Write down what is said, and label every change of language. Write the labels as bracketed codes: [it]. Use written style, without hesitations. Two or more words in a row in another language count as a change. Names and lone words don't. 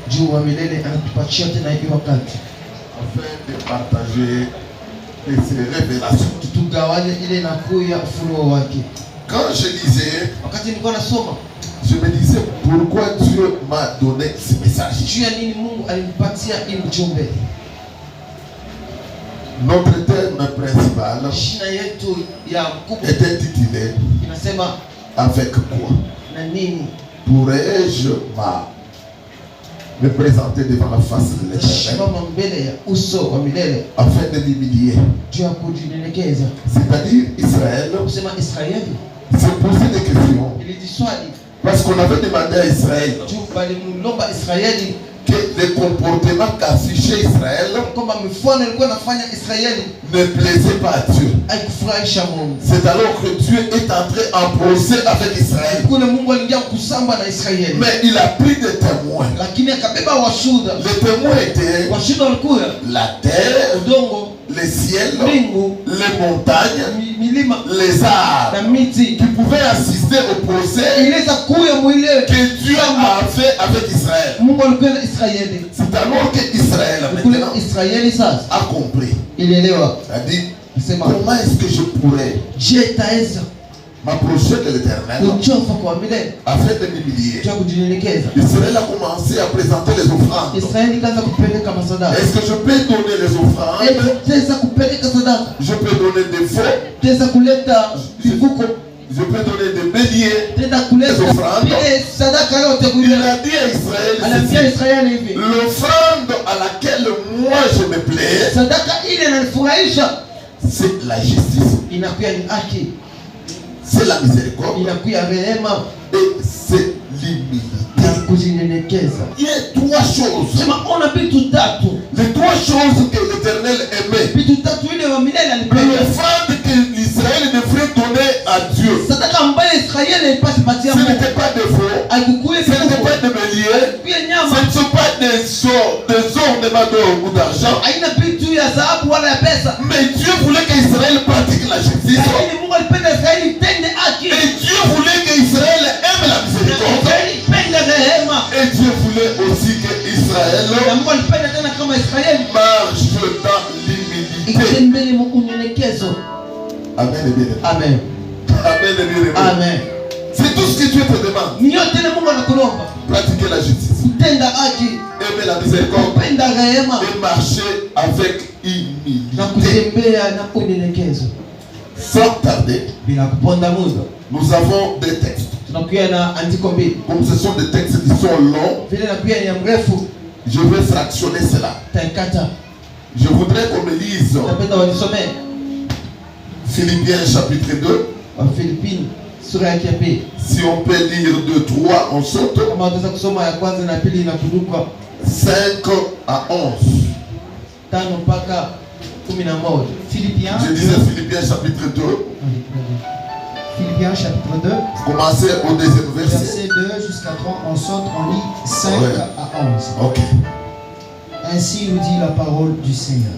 [sw] wetu wa milele anatupatia tena hii wakati [fr] afin de partager ces révélations. [sw] Tutugawanye ile inakuya ufunuo wake. [fr] Quand je lisais, [sw] Wakati nilikuwa nasoma, [fr] je me disais pourquoi Dieu m'a donné ce message. [sw] juu ya nini Mungu alinipatia hii ujumbe. [fr] Notre thème principal [sw] Shina yetu ya mkubwa [fr] est intitulé [sw] inasema [fr] avec quoi [sw] na nini? [fr] pourrais-je me présenter devant la face de l'Éternel [sw] Simama mbele ya uso wa milele [fr] afin de m'humilier. [sw] juu ya kujinyenyekeza. [fr] C'est-à-dire Israël [sw] Kusema Israeli [fr] se poser des questions [sw] ilijiswali [fr] parce qu'on avait demandé à Israël [sw] juu balimlomba Israeli [fr] que les comportements qu'affichait Israël [sw] kwamba mifano ilikuwa nafanya Israeli [fr] ne plaisaient pas à Dieu. [sw] haikufurahisha Mungu. [fr] C'est alors que Dieu est entré en procès avec Israël. [sw] Kule Mungu aliingia kusamba na Israeli, [fr] Mais il a pris des témoins. [sw] lakini akabeba washuhuda. [fr] Les témoins étaient [sw] Washuhuda walikuwa [fr] la terre, [sw] udongo, [fr] les ciels, [sw] mbingu, [fr] les montagnes, [sw] milima [fr] les arbres [sw] na miti [fr] qui pouvaient assister au procès [sw] iliweza kuya mwile [fr] que Dieu a fait avec Israël. [sw] Mungu alikuwa na Israeli. [fr] C'est alors que Israël [sw] Kule [fr] maintenant [sw] Israeli sasa [fr] a compris. [sw] ilielewa, [fr] C'est-à-dire, [sw] sema [fr] comment est-ce que je pourrais [sw] je taweza [fr] m'approcher de l'Éternel [sw] kuchofa kwa milele [fr] afin de m'humilier. [sw] juu ya kujinyenyekeza. [fr] Israël a commencé à présenter les offrandes. [sw] Israeli ikaanza kupeleka masadaka. [fr] Est-ce que je peux donner les offrandes? [sw] Teza kupeleka sadaka, [fr] Je peux donner des faux. [sw] teza kuleta vivuko, [fr] Je peux donner des béliers. [sw] teza kuleta ile sadaka yote [fr] Il [sw] kuile. [fr] a dit à Israël, [sw] Anaambia Israeli hivi, [fr] l'offrande à laquelle moi je me plais, [sw] sadaka ile inanifurahisha [fr] c'est la justice, [sw] inakuwa ni haki, [fr] c'est la miséricorde [sw] inakuwa rehema [fr] et c'est l'humilité. [sw] na kujinyenyekeza. [fr] Il y a trois choses. [sw] Sema ona vitu tatu, [fr] Les trois choses que l'Éternel aimait. [sw] vitu tatu ile wa milele alipenda. [fr] L'offrande que l'Israël devrait donner à Dieu, [sw] Sadaka ambayo Israeli ipasi patia [fr] ce [sw] Mungu [fr] n'était pas des faux, [sw] haikukuwa [fr] ce n'était [sw] vivuko, [fr] pas des béliers, [sw] pia [fr] ce [sw] nyama, [fr] ne sont pas des ornements d'or ou d'argent. [sw] haina vitu ya dhahabu wala ya pesa, [fr] Mais Dieu voulait qu'Israël pratique la justice. [sw] lakini Mungu alipenda Israeli itende haki. [fr] Et Dieu voulait qu'Israël aime la miséricorde. [sw] Israeli ipende rehema, [fr] Et Dieu voulait aussi qu'Israël [sw] na Mungu alipenda tena kama Israeli [fr] marche dans l'humilité. [sw] itembee mu unyenyekezo. [fr] Amen et bien. [sw] Amen, [fr] Amen et bien. [sw] amen. [fr] C'est tout ce que Dieu te demande. [sw] Ni yote ile Mungu anakulomba, [fr] Pratiquer la justice, [sw] kutenda haki, [fr] aimer la miséricorde [sw] kupenda rehema [fr] et marcher avec [sw] na [fr] humilité. [sw] kutembea na unyenyekezo [fr] Sans tarder, [sw] bila kuponda muda. [fr] nous avons des textes. [sw] Tunakuwa na andiko mbili [fr] Comme ce sont des textes qui sont longs, [sw] vile, na pia ni mrefu, [fr] je vais fractionner cela. [sw] taikata. [fr] Je voudrais qu'on me lise [sw] Napenda walisomee [fr] Philippiens chapitre 2. [sw] Wafilipini sura yake ya pili. [fr] Si on peut lire 2, 3, on saute. [sw] Kama wataweza kusoma ya kwanza na pili inakuduka [fr] 5 à 11. [sw] 5 mpaka 11. Philippiens, [fr] Je disais Philippiens chapitre 2. Philippiens chapitre 2, Commencez au deuxième verset. verset 2 jusqu'à 3, on saute, on lit 5 Ouais. à 11. Ok. Ainsi nous dit la parole du Seigneur.